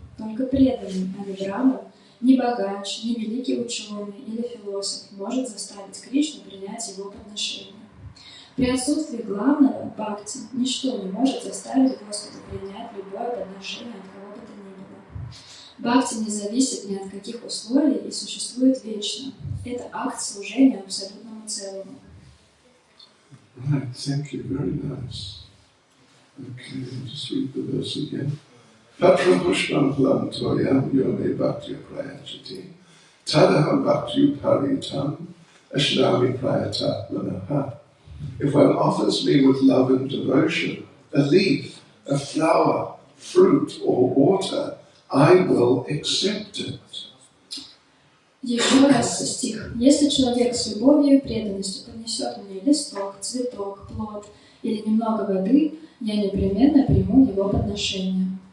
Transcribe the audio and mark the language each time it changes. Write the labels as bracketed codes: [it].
[ru] Только преданный, а не браман, ни богач, ни великий ученый или философ может заставить Кришну принять его подношение. При отсутствии главного бхакти ничто не может заставить Господа принять любое подношение от кого бы то ни было. Бхакти не зависит ни от каких условий и существует вечно. Это акт служения абсолютному целому. [en] Right, thank you, very nice. Okay, just read the verse again. [sa] Patra pushpam phalam toyam yome bhaktya prayachati tadaham bhaktyu paritam ashnami prayatat manaha. [en] If one offers me with love and devotion a leaf, a flower, fruit or water, I will accept it. [ru] Еще раз стих. Если человек с любовью и преданностью поднесет мне листок, цветок, плод или немного воды, я непременно приму его подношение.